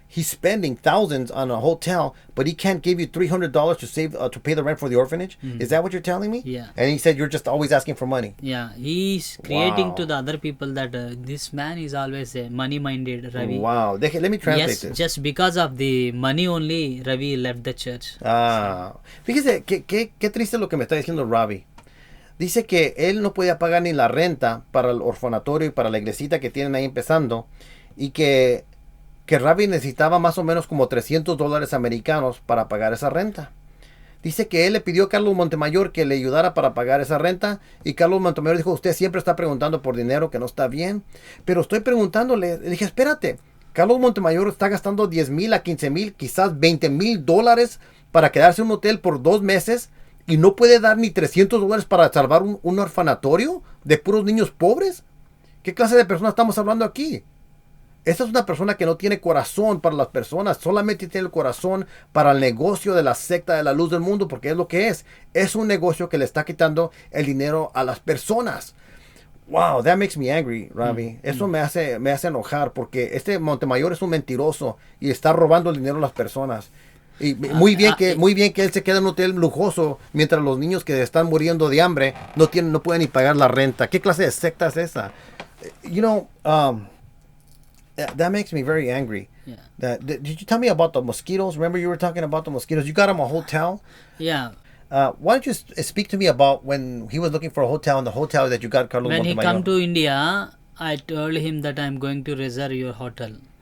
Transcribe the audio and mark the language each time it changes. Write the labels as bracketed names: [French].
[English] He's spending thousands on a hotel, but he can't give you $300 to save to pay the rent for the orphanage. Is that what you're telling me? Yeah. And he said you're just always asking for money. Yeah, he's creating Wow. to the other people that this man is always money-minded, Ravi. Wow. Let me translate Yes, this. just because of the money only, Ravi left the church. [Spanish] Fíjese qué triste lo que me está diciendo Ravi. Dice que él no podía pagar ni la renta para el orfanatorio y para la iglesita que tienen ahí empezando, y que Ravi necesitaba más o menos como $300 americanos para pagar esa renta. Dice que él le pidió a Carlos Montemayor que le ayudara para pagar esa renta, y Carlos Montemayor dijo, usted siempre está preguntando por dinero, que no está bien. Pero estoy preguntándole, le dije, espérate, Carlos Montemayor está gastando 10,000 a 15,000, quizás $20,000 para quedarse en un hotel por 2 meses, y no puede dar ni $300 para salvar un orfanatorio de puros niños pobres. ¿Qué clase de persona estamos hablando aquí? Esta es una persona que no tiene corazón para las personas, solamente tiene el corazón para el negocio de la secta de la luz del mundo, porque es lo que es. Es un negocio que le está quitando el dinero a las personas. [English] Wow, that makes me angry, Ravi. [Spanish] Eso me hace enojar, porque este Montemayor es un mentiroso y está robando el dinero a las personas. Y muy bien que él se queda en un hotel lujoso mientras los niños que están muriendo de hambre no pueden ni pagar la renta. ¿Qué clase de secta es esa? [English] You know, that makes me very angry. Yeah. Did you tell me about the mosquitoes? Remember you were talking about the mosquitoes? You got him a hotel? Yeah. Why don't you speak to me about when he was looking for a hotel and the hotel that you got Carlos When he Montemayor? come to India, I told him that I'm going to reserve your hotel.